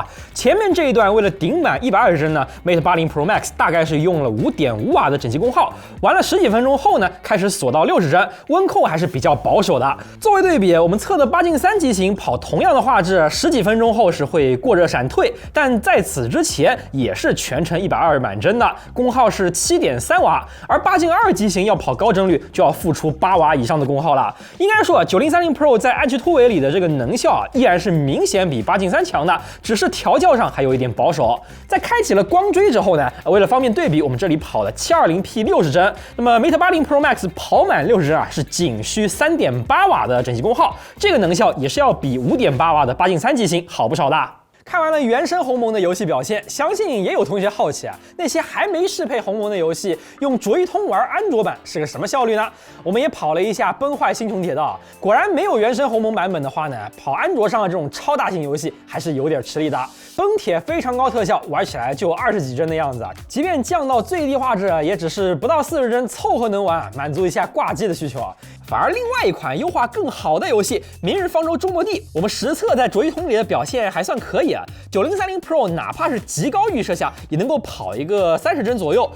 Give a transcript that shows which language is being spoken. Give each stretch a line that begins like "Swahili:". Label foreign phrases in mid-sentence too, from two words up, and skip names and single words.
Chinese: 前面這一段為了頂滿120幀呢 ，Mate 80 Pro Max 大概是用了5.5瓦的整機功耗，玩了10幾分鐘後呢，開始鎖到60幀，溫控還是比較保守的。作為對比，我們測的8進3機型跑同樣的畫質，10幾分鐘後是會過熱閃退，但在此之前也是全程120滿帧的，功耗是7.3瓦，而8進2機型要跑高帧率就要付出8瓦以上的功耗了。應該說9030 Pro 在暗區突圍裡的這個能效依然是明顯比8進3強的，只是調教上還有一點保守。在開啟了光追之後呢，為了方便對比，我們這裡跑了720P 60幀，那麼 Mate 80 Pro Max 跑滿60幀是僅需3.8瓦的整機功耗，這個能效也是要比5.8瓦的8進3機型好不少的。看完了原生鴻蒙的遊戲表現，相信也有同學好奇啊，那些還沒適配鴻蒙的遊戲，用卓一通玩安卓版是個什麼效率呢？我們也跑了一下崩壞星穹鐵道，果然沒有原生鴻蒙版本的話呢，跑安卓上的這種超大型遊戲還是有點吃力的。崩鐵非常高特效，玩起來就20幾幀的樣子啊，即便降到最低畫質，也只是不到40幀，湊合能玩，滿足一下掛機的需求啊。反而另外一款優化更好的遊戲《明日方舟中末地》，我們實測在卓一通裡的表現還算可以啊。9030 Pro 哪怕是極高預設下，也能夠跑一個30幀左右。